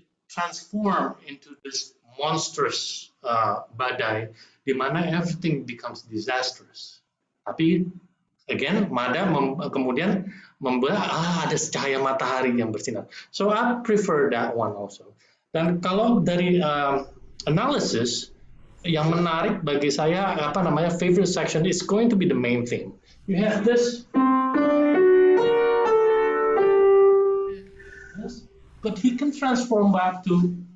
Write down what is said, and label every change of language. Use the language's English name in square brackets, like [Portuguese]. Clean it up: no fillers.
[English] transform into this monstrous [Indonesian] badai, di mana [English] everything becomes disastrous. [Indonesian] Tapi [English] again, [Indonesian] Mada kemudian membuat ada cahaya matahari yang bersinar. [English] So I prefer that one also. [Indonesian] Dan kalau dari analysis, yang menarik bagi saya [English] favorite section is going to be the main theme. You have this, yes, but he can transform back to.